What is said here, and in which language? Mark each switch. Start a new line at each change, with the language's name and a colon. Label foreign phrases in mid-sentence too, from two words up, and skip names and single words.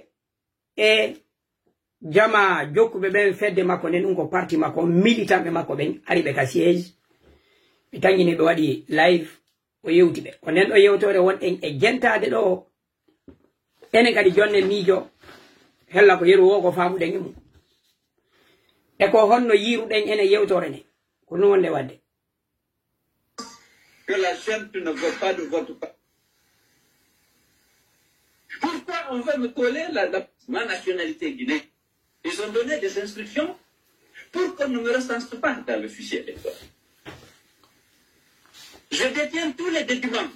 Fula: e jama jokkuɓe ɓen fedde makko nden ɗum ko parti makko militanɓe makko ɓen ari ɓe ka siége ɓe tañini ɓe waɗi live o yewti ɓe ko nden ɗo yewtore wonɗen e jentade ɗo enen kadi jonne miijo hella ko yeru wo ko famuɗen e mum e ko honno yiruɗen ene yewtore nde ko ɗum wonde wadde.
French: Que la gente ne veut pas de votre part. Pourquoi on veut me coller ma nationalité guinéenne? Ils ont donné des instructions pour qu'on ne me recense pas dans le fichier électoral. Je détiens tous les documents.